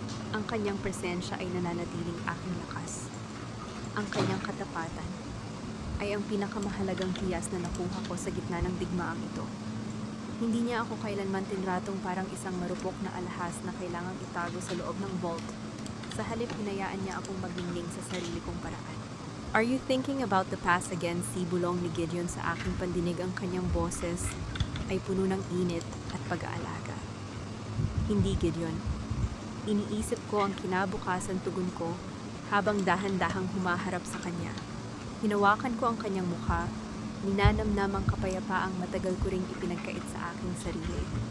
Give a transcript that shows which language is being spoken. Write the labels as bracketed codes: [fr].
[tl] Ang kanyang presensya ay nananatiling aking lakas. Ang kanyang katapatan ay ang pinakamahalagang hiyas na nakuha ko sa gitna ng digmaang ito. Hindi niya ako kailanman tinratong parang isang marupok na alahas na kailangang itago sa loob ng vault. Sa halip, hinayaan niya akong maglingling sa sarili kong paraan. [en] Are you thinking about the past again? [tl] Sibulong ni Gideon sa aking pandinig. Ang kanyang boses ay puno ng init at pag-aalaga. Hindi, Gideon. Iniisip ko ang kinabukasan, tugon ko habang dahan-dahang humaharap sa kanya. Hinawakan ko ang kanyang mukha, ninanamnam ang kapayapaang matagal ko ring ipinagkait sa aking sarili.